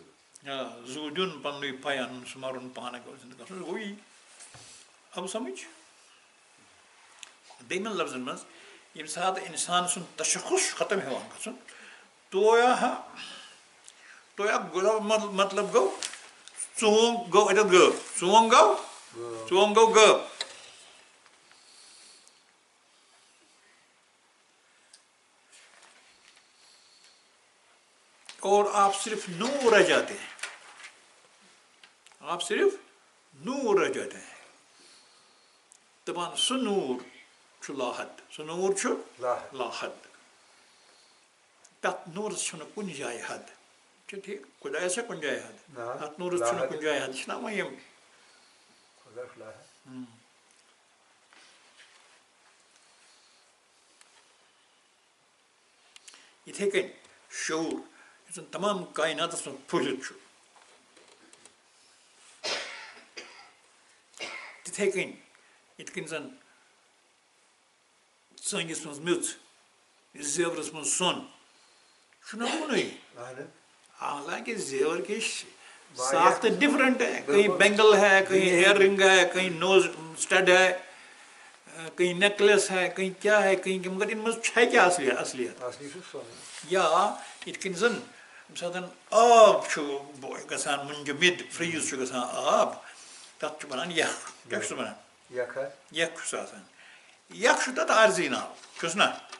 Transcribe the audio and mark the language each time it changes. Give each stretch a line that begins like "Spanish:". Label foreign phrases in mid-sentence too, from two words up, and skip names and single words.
Kashmiri: زُو دیُن پنٛنُے پَیان سُہ مَرُن پانہٕ گوٚو زِندٕ گژھُن گوٚو یی آو سَمٕجھ. بیٚیہِ لفظن منٛز ییٚمہِ ساتہٕ اِنسان سُنٛد تشخص چھُ ختم ہٮ۪وان گژھُن تویا مطلب گوٚو ژونٛگ گوٚو اَتٮ۪تھ گٲو ژونٛگ گوٚو گٲو.
Urdu: اور آپ صرف نور رہ جاتے ہیں آپ صرف نور رہ جاتے ہیں.
Kashmiri: دپان سُہ نور چھُ لاحد سُہ نور چھُ لاحد تَتھ نوٗرَس چھُنہٕ کُنہِ جایہِ حد چھُ ٹھیٖک خۄدایَس چھا کُنہِ جایہِ حد تَتھ نوٗرَس چھُنہٕ کُنہِ جایہِ حد یہِ چھِنا وۄنۍ یِم یِتھَے کٔنۍ شعوٗر یُس زَن تمام کایناتَس منٛز پھٕہلِتھ چھُ تِتھَے کٔنۍ یِتھ کٔنۍ زَن ژٲنٛگِس منٛز میٚژ زیورَس منٛز سۄن چھُنہ کُنُے
Urdu: حالانکہ زیور کی ساخت ڈفرنٹ ہے. کہیں بینگل ہے کہیں ایئر رنگ ہے کہیں نوز اسٹڈ ہے کہیں نیکلیس ہے کہیں کیا ہے کہیں مگر ان
Kashmiri: منٛز چھےٚ کیٛاہ اصلیت یا یِتھ کٔنۍ زَن ییٚمہِ ساتہٕ آب چھُ گژھان مُنجمد فریٖز چھُ گژھان آب تَتھ چھُ وَنان یَکھ کیٛاہ چھُس وَنان یَکھ چھُس آسان یَکھ چھُ تَتھ عارضی ناو چھُس نا